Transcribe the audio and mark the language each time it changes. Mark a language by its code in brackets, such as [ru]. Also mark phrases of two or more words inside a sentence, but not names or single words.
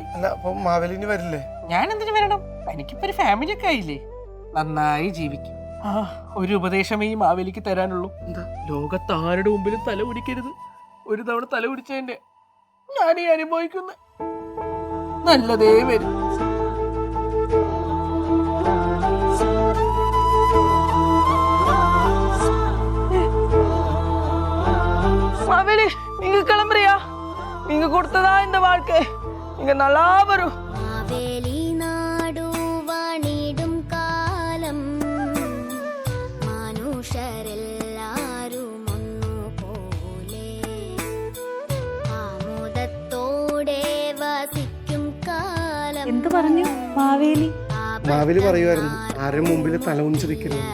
[ml] അല്ല അപ്പൊ മാവേലിന് വരില്ലേ? ഞാൻ എന്തിനു വരണം? എനിക്കിപ്പോ ഒരു ഫാമിലി ഒക്കെ ആയില്ലേ. നന്നായി ജീവിക്കും. ഒരു ഉപദേശമേ ഈ മാവേലിക്ക് തരാനുള്ളൂ. എന്താ? ലോകത്ത് ആരുടെ മുമ്പിലും തല കുടിക്കരുത്. ഒരു തവണ തല കുടിച്ചതിന്റെ ഞാനീ അനുഭവിക്കുന്ന നല്ലതേ വരും. [ta] மாவேலி, நீங்க கிளம்புறியா? நீங்க கொடுத்ததா இந்த வாழ்க்கை. நீங்க நல்லா வரும். [ml] മാവേലി നാടു വാണീടും കാലം മനുഷ്യരെല്ലാരും ഒന്നുപോലെ ആമോദത്തോടെ വസിക്കും കാലം. എന്ത് പറഞ്ഞു മാവേലി? മാവേലി പറയുമായിരുന്നു ആരുടെ മുമ്പിൽ തല കുനിച്ചിരിക്കരുത്.